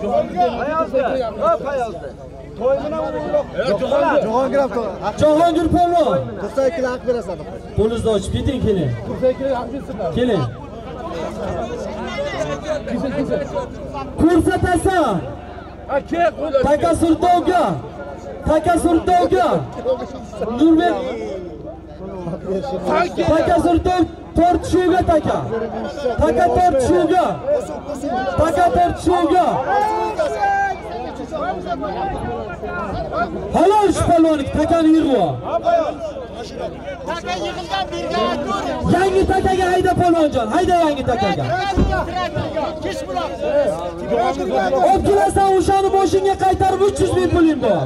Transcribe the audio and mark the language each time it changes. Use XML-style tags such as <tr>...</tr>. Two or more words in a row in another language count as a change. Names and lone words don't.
<uz>Jahongir polvon. 92 haq berasan. Qo'lingizni ochib keting, keling. Keling. Ko'rsatasan. Taka Sultonga. Taka Sultonga. Nurbek. Taka Sulton tortishuvga taka. Taka tortishuvga. Taka tortishuvga. Halol shpalvonik takani yig'vo. Taka yig'ilgan birga tur. Yangi takaga hayda polvonjon, hayda yangi takaga. Kesh bular. Obkilasan o'shani boshingga qaytarib 300 ming puling bor.</uz>